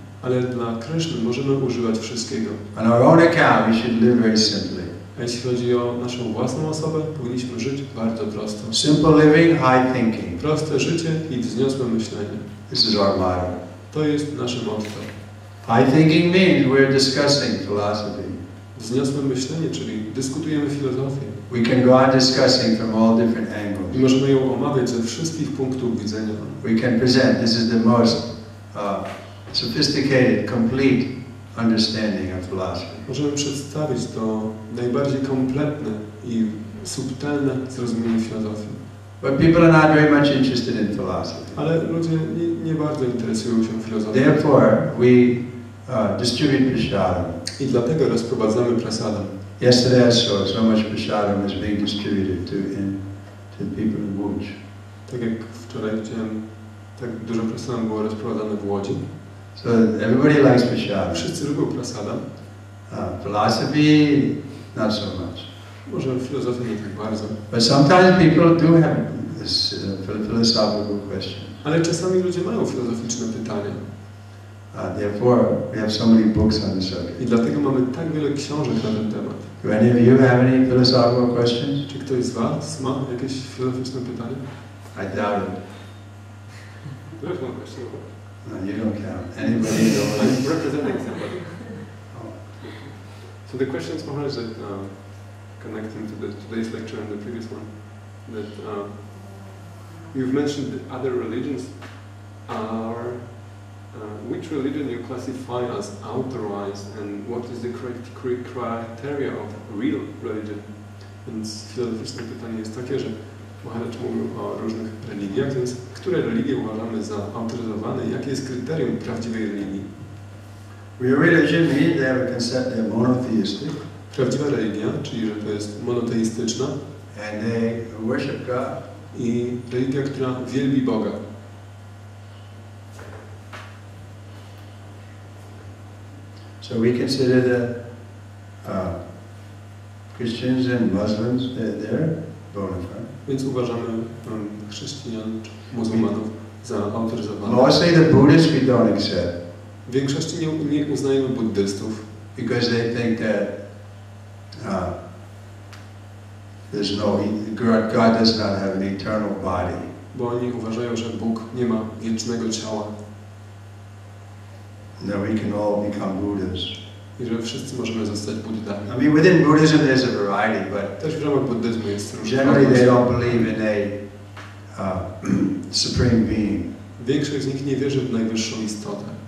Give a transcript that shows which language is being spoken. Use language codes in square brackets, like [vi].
[pl] Ale dla Kryszny możemy używać wszystkiego. [en] On our own account we should live very simply. [pl] A jeśli chodzi o naszą własną osobę, powinniśmy żyć bardzo prosto. [en] Simple living, high thinking. [pl] Proste życie i wzniosłe myślenie. [en] This is our motto. [pl] To jest nasze motto. [en] High thinking means we're discussing philosophy. [pl] Wzniosłe myślenie, czyli dyskutujemy filozofię. [en] We can go on discussing from all different angles. [pl] I możemy ją omawiać ze wszystkich punktów widzenia. [en] We can present, this is the most sophisticated, complete understanding of philosophy. [pl] Możemy przedstawić to najbardziej kompletne i subtelne zrozumienie filozofii. [en] But people are not very much interested in philosophy. [pl] Ale ludzie nie bardzo interesują się filozofią. [en] Therefore, we distribute prasadam. [pl] I dlatego rozprowadzamy prasadam. [en] Yesterday I saw so much prasadam is being distributed to people in Łódź. [pl] Tak jak wczoraj widziałem, tak dużo prasadam było rozprowadzane w Łodzi. [en] So everybody likes prasadam. [pl] Wszyscy lubią prasadam. [en] Philosophy, not so much. [pl] Może filozofię nie tak bardzo. [en] But sometimes people do have this philosophical question. [pl] Ale czasami ludzie mają filozoficzne pytania. [en] Therefore, we have so many books on the subject. [pl] I dlatego mamy tak wiele książek na ten temat. [en] Do any of you have any philosophical questions? [pl] Czy ktoś z Was ma jakieś filozoficzne pytanie? [en] I doubt it. There's one question. No, you don't count. Anybody at all? I'm representing somebody. So the question is Maharaj that connecting to today's lecture and the previous one, that you've mentioned that other religions are which religion you classify as authorized and what is the criteria of real religion? [pl] Więc filozoficzne pytanie jest takie, że Maharaj mówił o różnych religiach, więc które religie uważamy za autoryzowane i jakie jest kryterium prawdziwej religii? [en] Real religion means they have a concept, they're monotheistic. [pl] Prawdziwa religia, czyli że to jest monoteistyczna [en] And they worship God. [pl] i religia, która wielbi Boga. [en] So we consider that Christians and Muslims, they're bona fide. [pl] Więc uważamy chrześcijan czy muzułmanów za autoryzowanych. [en] Mostly the Buddhists we don't accept. [pl] W większości nie uznajemy buddystów, [en] because they think that there's God does not have an eternal body. [pl] bo oni uważają, że Bóg nie ma wiecznego ciała [en] And that we can all become Buddhas. [pl] i że wszyscy możemy zostać Buddami. [en] I mean, within Buddhism there's a variety, but [pl] Też w ramach buddyzmu jest różnica. [en] generally they don't believe in a supreme being [pl] Większość z nich nie wierzy w najwyższą istotę,